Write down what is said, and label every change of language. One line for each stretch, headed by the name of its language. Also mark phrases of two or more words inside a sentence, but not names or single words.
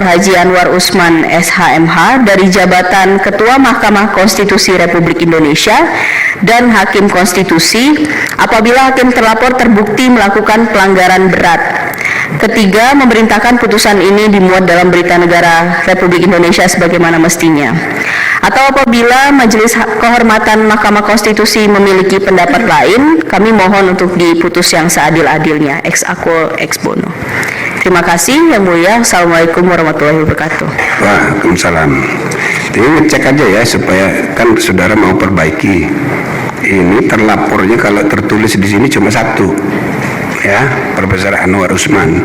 Indonesian: Haji Anwar Usman SHMH dari jabatan Ketua Mahkamah Konstitusi Republik Indonesia dan Hakim Konstitusi apabila hakim terlapor terbukti melakukan pelanggaran berat. Ketiga, memerintahkan putusan ini dimuat dalam Berita Negara Republik Indonesia sebagaimana mestinya. Atau apabila Majelis Kehormatan Mahkamah Konstitusi memiliki pendapat lain, kami mohon untuk diputus yang seadil-adilnya,
Latin: ex aequo ex bono.
Indonesian: Terima kasih Yang Mulia.
Arabic: السلام عليكم ورحمة الله وبركاته.
Indonesian: Waalaikumsalam. Jadi ngecek aja ya supaya kan saudara mau perbaiki. Ini terlapornya kalau tertulis di sini cuma satu, ya, Profesor Anwar Usman.